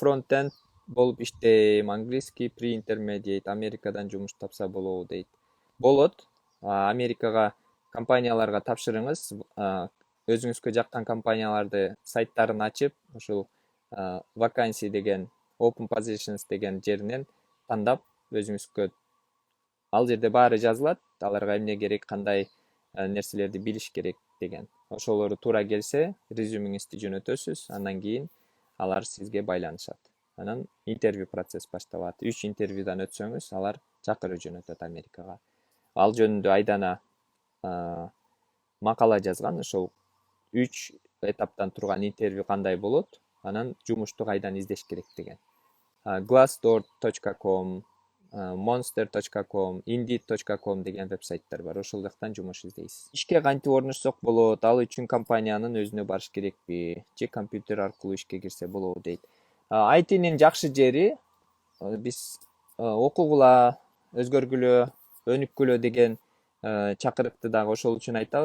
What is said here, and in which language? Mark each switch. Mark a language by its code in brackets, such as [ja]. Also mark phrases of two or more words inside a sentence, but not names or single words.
[ky] Мен фронтенд болуп иштейм, английский pre-intermediate, Америкадан жумуш тапса болобу дейт. Болот. Америкага компанияларга тапшырыңыз, өзүңүзгө жаккан компанияларды сайттарын ачып, ушул vacancy деген, [en] open positions [ky] деген жеринен тандап, өзүңүзгө ал жерде баары жазылат, аларга эмне керек, кандай нерселерди билиш керек деген. Ошолору туура келсе, резюмеңизди жөнөтөсүз, андан кийин алар сизге байланышат. Анан интервью процесс башталат. 3 интервьюдан өтсөңүз, алар чакырып жөнөтөт Америкага. Ал жөнүндө Айдана макала жазган, ошол 3 этаптан турган интервью кандай болот, анан жумушту кайдан издеш керек деген. Glassdoor.com, monster.com, indeed.com деген вебсайттар бар. Ошол жактан жумуш издейсиз. Ишке кантип орношсок болот, ал үчүн компаниянын өзүнө барыш керекпи, же компьютер аркылуу ишке кирсе болобу дейт. ITнин жакшы жери, биз окугула, өзгөргүлө, өнүккүлө деген чакырыкты дагы ошол үчүн айтабыз.